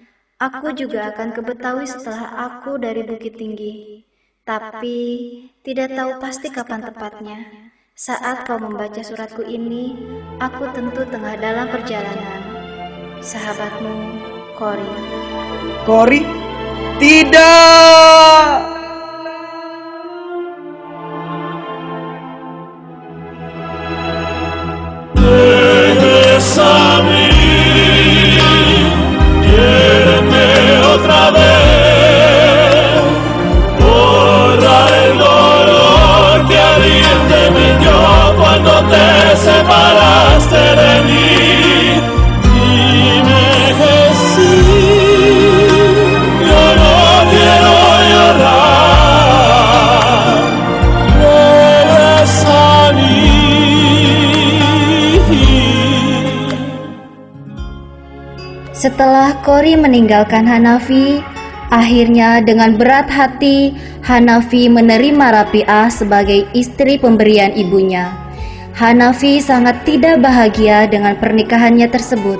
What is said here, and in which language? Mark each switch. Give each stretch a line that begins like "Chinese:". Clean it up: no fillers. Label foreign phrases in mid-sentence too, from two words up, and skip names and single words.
Indonesian: Aku juga akan ke Betawi setelah aku dari Bukit Tinggi. Tapi tidak tahu pasti kapan tepatnya. Saat kau membaca suratku ini, aku tentu tengah dalam perjalanan. Sahabatmu, Cory. Cory? Tidak!
Spanish: Bésame, quiéreme otra vez, borra el dolor que había de mí yo cuando te separaste de mí. Dime que sí, yo no quiero llorar, regresa a mí.
Indonesian: Setelah Cory meninggalkan Hanafi, akhirnya dengan berat hati Hanafi menerima Rapi'ah sebagai istri pemberian ibunya. Hanafi sangat tidak bahagia dengan pernikahannya tersebut.